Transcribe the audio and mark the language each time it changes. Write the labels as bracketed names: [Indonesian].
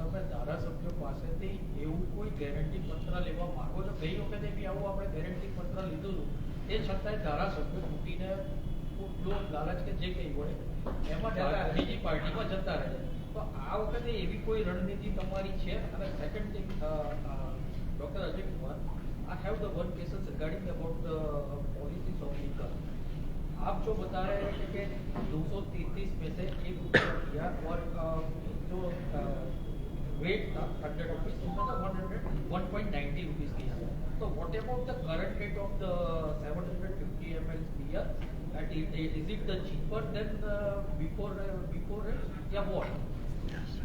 [Gujarati] ધારાસભ્યો પાસેથી એવું કોઈ ગેરંટી પત્ર લેવા માંગો છો? ગઈ વખતે બી આવું આપણે ગેરંટી પત્ર લીધું હતું, એ છતાંય ધારાસભ્યો તૂટીને લાલચ કે જે કંઈ હોય એમાં બીજી પાર્ટીમાં જતા રહે છે. તો આ વખતે એવી કોઈ રણનીતિ તમારી છે? [English] અને second thing, doctor Ajay Kumar, I have the one cases regarding about the policies of liquor. [Hindi] आप जो बता रहे हैं कि 233 में से 1 रुपया दिया और जो वेट था 100 रुपीज, उसमें तो 190 रुपीज दिया. [English] तो what about the current rate of the 750 ml beer? That is it the cheaper than before या what?